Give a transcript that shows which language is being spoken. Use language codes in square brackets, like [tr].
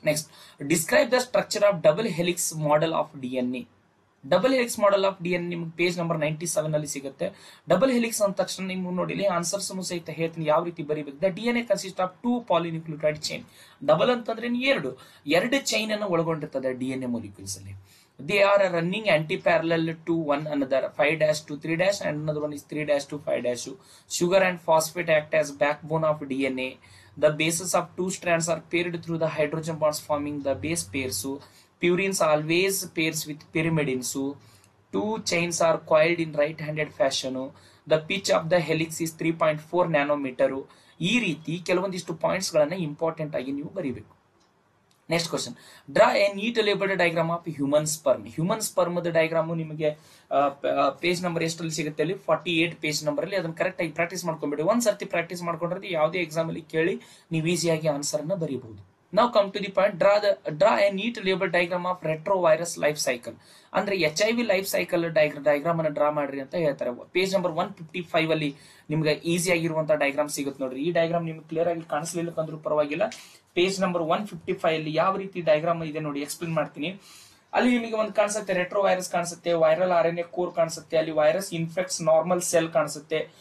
[en] Next, describe the structure of double helix model of DNA. [kn] Double helix model of DNA ನಿಮ್ಗೆ page number 97 ಅಲ್ಲಿ ಸಿಗುತ್ತೆ. Double helix ಅಂದ ತಕ್ಷಣ ನಿಮ್ಗೆ ನೋಡಿಲಿ ಆನ್ಸರ್ಸ್ ಸಹಿತ ಹೇಳ್ತೀನಿ ಯಾವ ರೀತಿ ಬರಿಬೇಕು. [en] The DNA consist of 2 polynucleotide chain. [kn] Double ಅಂತಂದ್ರೆ ಎರಡು ಚೈನ್ ಅನ್ನು ಒಳಗೊಂಡಿರ್ತದೆ DNA ಮಾಲಿಕ್ಯೂಲ್ಸ್ ಅಲ್ಲಿ. [en] They are running anti-parallel to one another, 5' to 3' and another one is 3' to 5'. Sugar and phosphate act as backbone of DNA. The bases of 2 strands are paired through the hydrogen bonds forming the base pairs. Purines always pairs with pyrimidines. 2 chains are coiled in right-handed fashion. The pitch of the helix is 3.4 nanometer. [kn] ಈ ರೀತಿ ಕೆಲವೊಂದಿಷ್ಟು points ಗಳನ್ನ important ಆಗಿ ನೀವು ಬರೀಬೇಕು. [en] Next question, draw a neat labelled diagram of human sperm. [kn] Human sperm diagram ನಿಮಗೆ page number ಎಷ್ಟಲ್ಲಿ ಸಿಗುತ್ತೆ ಅಲ್ಲಿ 48 ಪೇಜ್ ನಂಬರ್ ಅಲ್ಲಿ. ಅದನ್ನ ಕರೆಕ್ಟ್ ಆಗಿ ಪ್ರಾಕ್ಟೀಸ್ ಮಾಡ್ಕೊಂಡ್ಬಿಡಿ. ಒಂದ್ ಸರ್ತಿ ಪ್ರಾಕ್ಟೀಸ್ ಮಾಡ್ಕೊಂಡ್ರೆ ಯಾವುದೇ ಎಕ್ಸಾಮ್ ಅಲ್ಲಿ ಕೇಳಿ ನೀವು ಈಸಿಯಾಗಿ ಆನ್ಸರ್ ಅನ್ನ ಬರೀಬಹುದು. [en] Now come to the point, draw a neat labeled diagram of retrovirus life cycle. [kn] ಅಂದ್ರೆ HIV ಲೈಫ್ ಸೈಕಲ್ ಡೈಗ್ರಾಮ್ ಅನ್ನ ಡ್ರಾ ಮಾಡ್ರಿ ಅಂತ ಹೇಳ್ತಾರೆ. ಪೇಜ್ ನಂಬರ್ 155 ಅಲ್ಲಿ ನಿಮ್ಗೆ ಈಸಿ ಆಗಿರುವಂತಹ ಡೈಗ್ರಾಮ್ ಸಿಗುತ್ತೆ ನೋಡ್ರಿ. ಈ ಡೈಗ್ರಾಮ್ ನಿಮ್ಗೆ ಕ್ಲಿಯರ್ ಆಗಿ ಕಾಣಿಸ್ಲಿಲ್ಲ ಅಂದ್ರೂ ಪರವಾಗಿಲ್ಲ. ಪೇಜ್ ನಂಬರ್ 155 ಅಲ್ಲಿ ಯಾವ ರೀತಿ ಡೈಗ್ರಾಮ್ ಇದೆ ನೋಡಿ, ಎಕ್ಸ್ಪ್ಲೇನ್ ಮಾಡ್ತೀನಿ. ಅಲ್ಲಿ ನಿಮಗೆ ಒಂದು ಕಾಣಿಸುತ್ತೆ, ರೆಟ್ರೋ ವೈರಸ್ ಕಾಣಿಸುತ್ತೆ, ವೈರಲ್ RNA ಕೋರ್ ಕಾಣಿಸುತ್ತೆ, ಅಲ್ಲಿ [en] virus infects normal cell [kn] ಕಾಣಿಸುತ್ತೆ.